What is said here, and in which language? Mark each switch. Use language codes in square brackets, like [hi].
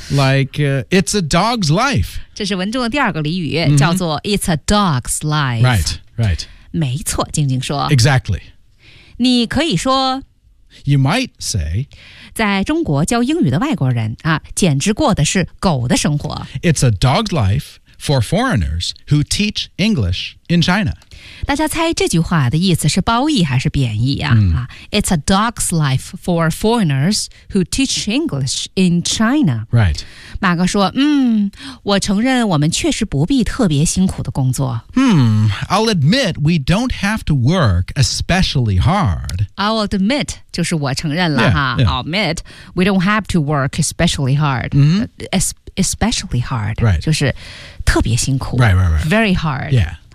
[en] Like, it's a dog's life. [zh] 这是文中的第二个俚语、叫做 [en] it's a dog's life. Right, right. [zh] 没错，静静说。 [en] Exactly. [zh] 你可以说。 [en] You might say. [zh] 在中国教英语的外国人啊，简直过的是狗的生活。 [en] It's a dog's life for foreigners who teach English in China. [zh] 大家猜这句话的意思是褒义还是贬义啊、 [en] It's a dog's life for foreigners who teach English in China. Right. [zh] 马哥说我承认我们确实不必特别辛苦的工作。 [en] I'll admit we don't have to work especially hard. I'll admit, [zh] 就是我承认了哈。 [en] Yeah, yeah. I'll admit we don't have to work especially hard.、Especially hard. Right. [zh] 就是特别辛苦。 [en] Right, right, right. Very hard. Yeah.